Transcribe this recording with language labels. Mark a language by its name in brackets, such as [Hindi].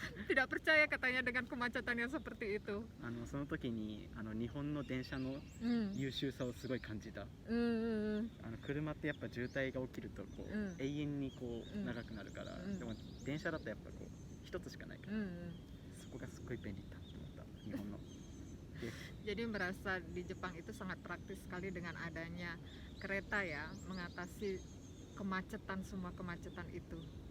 [Indonesian] Tidak percaya katanya dengan kemacetan yang seperti itu. [Japanese] その時に日本の電車の優秀さをすごい感じた。車ってやっぱ渋滞が起きるとこう、永遠にこう長くなるから、でも電車だとやっぱこう一つしかないから、そこがすごい便利だと思った日本の。 [Indonesian] Jadi merasa di Jepang itu sangat praktis sekali dengan adanya kereta ya, mengatasi semua kemacetan itu.